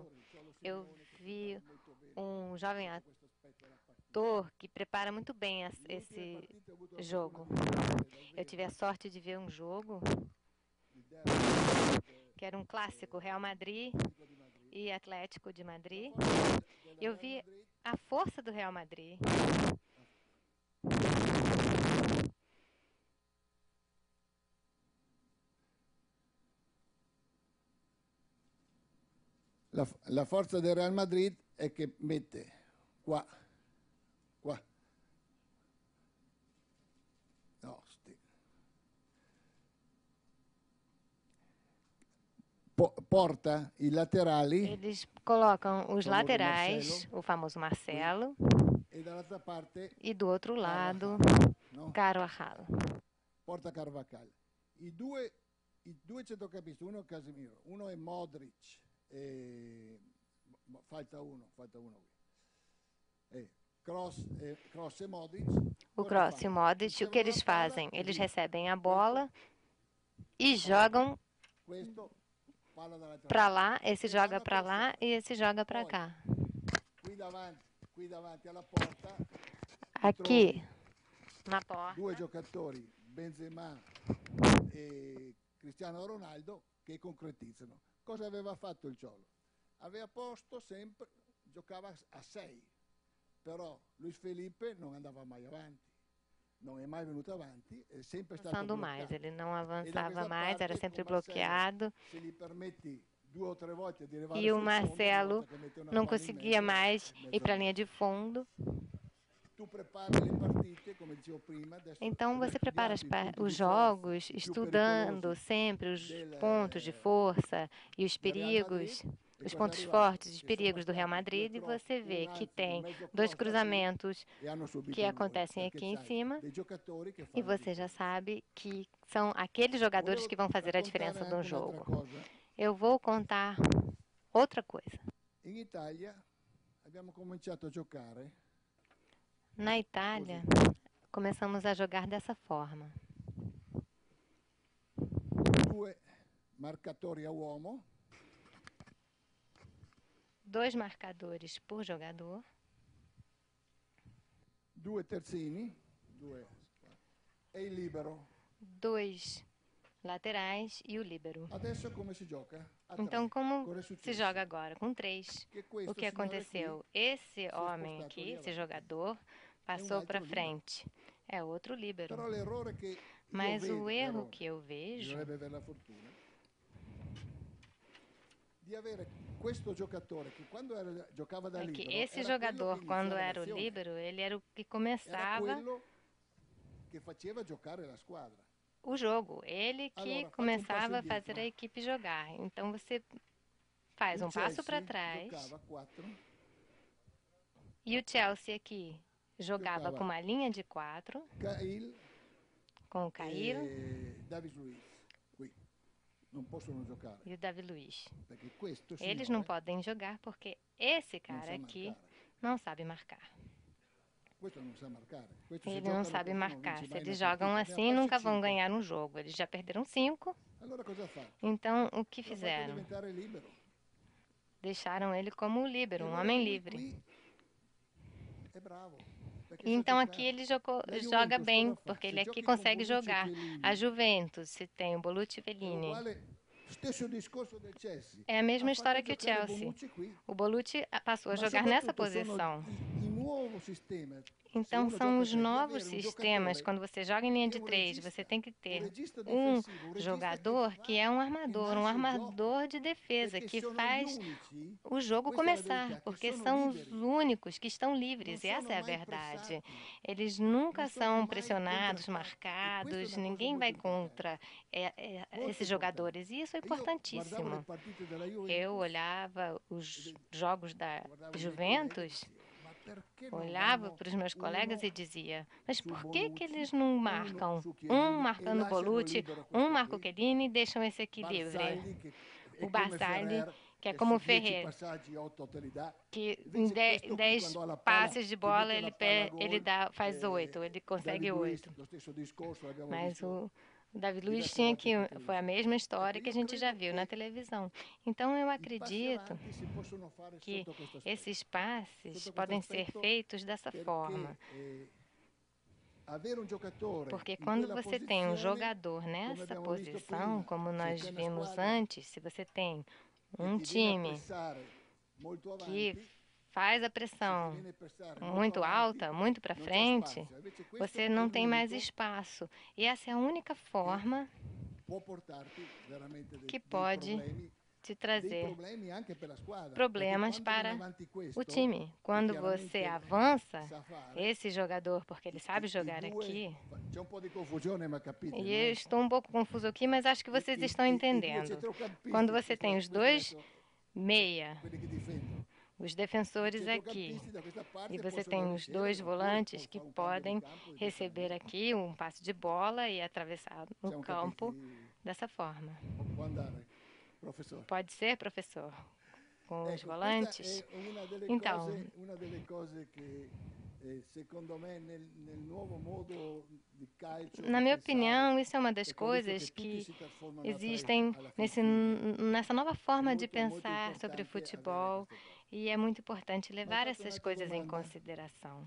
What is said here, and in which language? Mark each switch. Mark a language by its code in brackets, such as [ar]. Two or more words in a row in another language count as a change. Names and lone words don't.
[pt] Eu vi um jovem ator que prepara muito bem esse jogo. Eu tive a sorte de ver um jogo que era um clássico, Real Madrid e Atlético de Madrid. Eu vi a força do Real Madrid. [it] La forza del Real Madrid è che mette qua. No, porta i laterali. [pt] Eles colocam os laterais, o famoso Marcelo, e do outro lado, Carvajal. [it] Porta Carvajal. I due centrocampisti, uno è Casemiro, uno è Modric, falta uno qui. [pt] Kroos e Modric. O Kroos e o Modric, o que eles fazem? Eles recebem a bola e jogam para lá, esse joga para lá e esse joga para cá. Aqui na porta, [it] due giocatori, Benzema e Cristiano Ronaldo, che concretizzano. Cosa aveva fatto il Cholo? Aveva posto sempre, giocava a 6, però Luis Felipe non andava mai avanti, non è mai venuto avanti, è sempre stato [pt] avançando [it] bloccato. [pt] mais, ele não [it] E da [pt] avançava [it] questa [pt] mais, era [it] parte, [pt] sempre [it] con Marcelo, [pt] bloqueado. [it] se gli permetti 2 o 3 volte di arrivare [pt] E o [it] sul fondo, una [pt] Marcelo [it] volta che mette una [pt] não [it] palla in [pt] conseguia [it] mezzo, [pt] mais [it] è [pt] ir para a [it] mezzo [pt] linha de fundo. [it] tu prepara le partite, come dicevo prima, adesso [pt] Então [it] abbiamo [pt] você prepara [it] studiato i punti [pt] os [it] di forza [pt] jogos [it] più [pt] estudando [it] pericolosi [pt] sempre os [it] del, [pt] pontos de força e os [it] del Real Madrid, [pt] perigos, [it] e [pt] os [it] cosa è [pt] pontos [it] arrivato? [pt] fortes, os [it] Che sono [pt] perigos do Real [it] stati 2 [pt] Madrid, e [it] cross, [pt] você [it] un [pt] vê que [it] anzi, un [pt] tem [it] mezzo [pt] 2 [it] cross da più, [pt] cruzamentos [it] e hanno subito [pt] que [it] il gol, [pt] acontecem [it] perché [pt] aqui em [it] c'hai [pt] cima, [it] dei giocatori che [pt] e [it] fanno la [pt] você já [it] differenza. [pt] sabe que são aqueles jogadores [it] Volevo [pt] que vão fazer a [it] raccontare [pt] diferença no [it] anche un'altra [pt] jogo. [it] cosa. [pt] Eu vou contar outra coisa. [it] In Italia abbiamo cominciato a giocare [pt] Na Itália, começamos a jogar dessa forma. [it] 2 marcatori a uomo, [pt] 2 marcadores por jogador, [it] 2 terzini, 2 e il libero. [pt] 2 laterais e o líbero. [it] Adesso come si gioca? A 3. [pt] Então, como [it] Cosa è [pt] se [it] successo? [pt] joga agora? Com 3. [it] Che questo [pt] O que [it] signore [pt] aconteceu? [it] qui [pt] Esse [it] si è [pt] homem [it] spostato [pt] aqui, [it] lì [pt] esse [it] avanti. [pt] jogador, [it] È un [pt] passou para [it] altro libero. [pt] frente. É outro líbero. [it] Però l'errore che io [pt] Mas [it] vedo, [pt] o erro [it] l'errore, [pt] que eu vejo [it] bisognerebbe avere la fortuna di avere questo giocatore che quando giocava da [pt] é que [it] libero [pt] esse [it] era quello [pt] jogador, [it] che [pt] quando [it] iniziava [pt] era o [it] l'azione, [pt] líbero, ele era o que [it] era [pt] começava [it] quello che faceva giocare la squadra. [pt] o jogo. Ele que [it] Allora, faccio un [pt] começava a [it] passo [pt] fazer a [it] indietro. [pt] equipe jogar. Então você faz [it] Il [pt] um passo para [it] Chelsea [pt] trás. [it] giocava 4, [pt] E o Chelsea aqui jogava [it] Giocava [pt] com uma linha de 4, [it] Cahill [pt] com o Cairo [it] e David Luiz. Qui non possono giocare [pt] e o Davi Luiz. [it] perché questo [pt] Eles não [it] signore [pt] podem jogar porque esse [it] non [pt] cara [it] sa [pt] aqui [it] marcare. [pt] não sabe marcar. [it] Questo non sa marcare. Questo se [pt] Ele não [it] giocano [pt] sabe [it] così non [pt] marcar. [it] vinci [pt] Se [it] mai una [pt] eles jogam [it] partita. Ne ha [pt] assim, [it] persi [pt] nunca vão [it] 5. [pt] ganhar um jogo. Eles já perderam 5. [it] Allora cosa ha fatto? [pt] Então, o que [it] L'ha fatto [pt] fizeram? [it] diventare libero. [pt] Deixaram ele como líbero, [it] E [pt] um [it] allora [pt] homem [it] lui [pt] livre. [it] qui è bravo. Perché sa [pt] Então aqui [it] giocare. [pt] ele [it] La [pt] joga [it] Juventus [pt] bem, [it] cosa fa? [pt] porque [it] Se [pt] ele aqui [it] giochi con [pt] consegue [it] Bonucci e [pt] jogar. [it] Chiellini, [pt] A Juventus, se tem o Bonucci e [it] è [pt] Bellini, [it] uguale, stesso discorso del Chelsea. [pt] é a mesma [it] Ha [pt] história [it] fatto [pt] que o [it] giocare [pt] Chelsea. [it] Bonucci qui. [pt] O Bonucci passou a [it] Ma [pt] jogar nessa [it] soprattutto sono [pt] posição. [it] il nuovo sistema. Se [pt] Então [it] uno [pt] são [it] gioca a [pt] os [it] 3, di [pt] novos [it] avere un [pt] sistemas. [it] giocatore [pt] Quando você joga em linha [it] che è [pt] de [it] un [pt] 3, [it] regista, [pt] você tem que [it] un [pt] ter [it] regista [pt] um [it] difensivo, un regista [pt] jogador que é um armador, um [it] nasce il gioco, [pt] armador de defesa, [it] perché [pt] que [it] sono gli [pt] faz [it] unici, [pt] o jogo [it] questa è la [pt] começar, [it] verità, che [pt] porque [it] sono [pt] são os [it] liberi, [pt] únicos que estão [it] non [pt] livres, e [it] sono [pt] essa é a [it] mai [pt] verdade. [it] pressati, [pt] Eles [it] non [pt] nunca [it] sono [pt] são [it] mai [pt] pressionados, [it] contrattati. E questa è [pt] marcados, [it] una cosa [pt] ninguém [it] molto [pt] vai [it] importante. [pt] contra [it] Molto [pt] esses [it] importante. [pt] jogadores, e isso é [it] E io guardavo le [pt] importantíssimo. [it] partite della [pt] Eu [it] Juventus, [pt] olhava os jogos da [it] guardavo i miei colleghi e [pt] Juventus, [it] dicevo, ma perché non [pt] olhava [it] vanno [pt] para os meus colegas e dizia: mas [it] su [pt] por que [it] Bonucci, [pt] eles não [it] uno [pt] marcam? [it] su [pt] Um [it] Chiellini e [pt] marcando [it] lasciano [pt] Bonucci, [it] libero [pt] um [it] questo [pt] marca o [it] qui, [pt] Chiellini e deixam esse aqui livre. [it] Barzagli che è [pt] O [it] come [pt] Barzagli, [it] Ferrer, [pt] que é [it] che [pt] como [it] su 10 [pt] Ferrer, [it] passaggi 8 te li dá. [pt] que em [it] Invece questo qui [pt] 10 [it] quando ha la palla [pt] passes de [it] ti [pt] bola [it] mette la palla a [pt] ele [it] gol. [pt] faz 8, ele consegue [it] David Luiz, [pt] 8. [it] lo stesso discorso, l'abbiamo [pt] Mas [it] visto [pt] o Davi Luiz [it] diverse [pt] tinha [it] volte [pt] que [it] per [pt] foi a [it] televisione. [pt] mesma história [it] Ecco, [pt] que a [it] io [pt] gente já [it] credo [pt] viu na [it] che [pt] televisão. Então eu [it] i passi [pt] acredito [it] avanti si possono fare [pt] que [it] sotto questo aspetto. [pt] esses passes [it] Sotto questo [pt] podem ser [it] aspetto [pt] feitos dessa forma. [it] perché avere un giocatore [pt] Porque [it] in [pt] quando [it] quella [pt] você tem um [it] posizione, [pt] jogador [it] come [pt] nessa [it] abbiamo visto [pt] posição, [it] prima, [pt] como [it] se [pt] nós [it] c'è una [pt] vimos [it] squadra [pt] antes, se você tem [it] che [pt] um [it] ti viene a [pt] time [it] pressare molto [pt] que [it] avanti, [pt] faz a [it] se ti [pt] pressão [it] viene a pressare molto [pt] muito [it] avanti, [pt] alta, muito para [it] non c'è [pt] frente, [it] spazio. Invece questo [pt] você [it] è [pt] não tem mais [it] l'unico [pt] espaço. E essa é a única [it] che [pt] forma [it] può portarti veramente [pt] que pode te [it] dei [pt] trazer [it] problemi anche per la squadra. Perché [pt] problemas [it] quando viene [pt] para [it] avanti [pt] o [it] questo, [pt] time. [it] che [pt] Quando você [it] chiaramente [pt] avança, [it] sa fare, [pt] esse jogador, porque ele sabe [it] i [pt] jogar [it] due, [pt] aqui, [it] c'è un po' di confusione, ma capite, [pt] e [it] no? [pt] eu estou um pouco confuso aqui, mas acho que vocês estão [it] I due [pt] entendendo. [it] centrocampisti, [pt] Quando você tem os [it] questo [pt] dois [it] adesso, [pt] meia, [it] quelli che difendono, [pt] os [it] i [pt] defensores aqui, [it] centrocampisti da questa parte [pt] e você [it] possono [pt] tem os [it] ricevere, [pt] dois [it] oppure [pt] volantes que [it] fa un cambio di [pt] podem [it] campo di questa [pt] receber [it] maniera. [pt] aqui um passe de bola e atravessar no [it] Siamo [pt] campo [it] capiti? [pt] dessa forma. [it] Può andare, professore. [pt] Pode ser, professor? Com os [it] Ecco, questa [pt] volantes? [it] è una delle [pt] Então, [it] cose che [pt] Na minha opinião, isso é uma das coisas que existem nessa nova forma de pensar sobre o futebol, e é muito importante levar essas coisas em consideração.